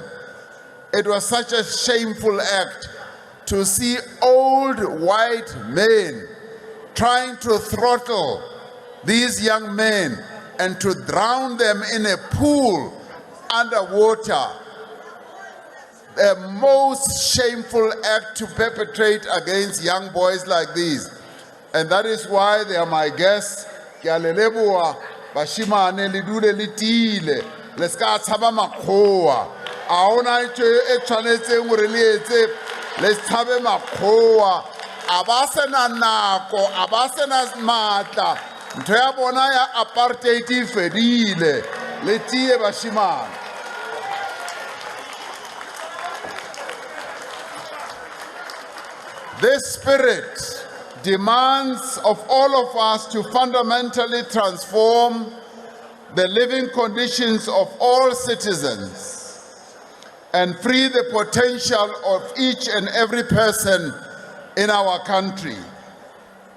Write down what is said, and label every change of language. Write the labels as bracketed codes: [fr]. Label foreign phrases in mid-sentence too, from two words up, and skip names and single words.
[en] It was such a shameful act to see old white men trying to throttle these young men and to drown them in a pool underwater. A most shameful act to perpetrate against young boys like these. And that is why they are my guests. [st] Ke a le leboha bashimane le dule le tiile le ska tshaba makgowa. A ona ntho e tshwanetseng hore le etse le tshabe makgowa. A ba sena nako, a ba sena matla. Ntho ya bona ya apartheid e fedile. Le tie bashimane. [en] This spirit demands of all of us to fundamentally transform the living conditions of all citizens and free the potential of each and every person in our country.